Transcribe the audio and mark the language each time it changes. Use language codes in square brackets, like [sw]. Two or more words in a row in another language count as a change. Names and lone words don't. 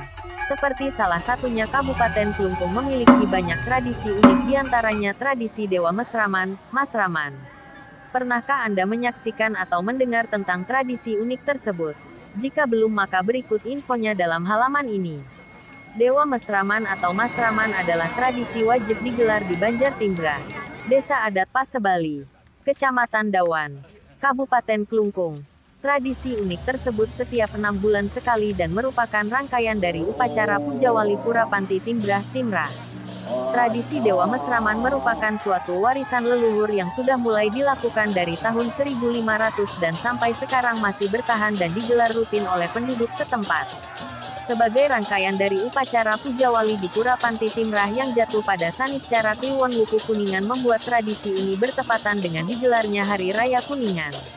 [id] Seperti salah satunya Kabupaten Klungkung memiliki banyak tradisi unik diantaranya tradisi Dewa Mesraman, Masraman. Pernahkah Anda menyaksikan atau mendengar tentang tradisi unik tersebut? Jika belum maka berikut infonya dalam halaman ini. Dewa Mesraman atau Masraman adalah tradisi wajib digelar di Banjartimbrah, Desa Adat Pasebali, Kecamatan Dawan, Kabupaten Klungkung. Tradisi unik tersebut setiap 6 bulan sekali dan merupakan rangkaian dari upacara Pujawali Pura Panti Timbrah Timrah. Tradisi Dewa Mesraman merupakan suatu warisan leluhur yang sudah mulai dilakukan dari tahun 1500 dan sampai sekarang masih bertahan dan digelar rutin oleh penduduk setempat. Sebagai rangkaian dari upacara Pujawali di Pura Panti Timrah yang jatuh pada Saniscara Kliwon Wuku Kuningan membuat tradisi ini bertepatan dengan digelarnya Hari Raya Kuningan.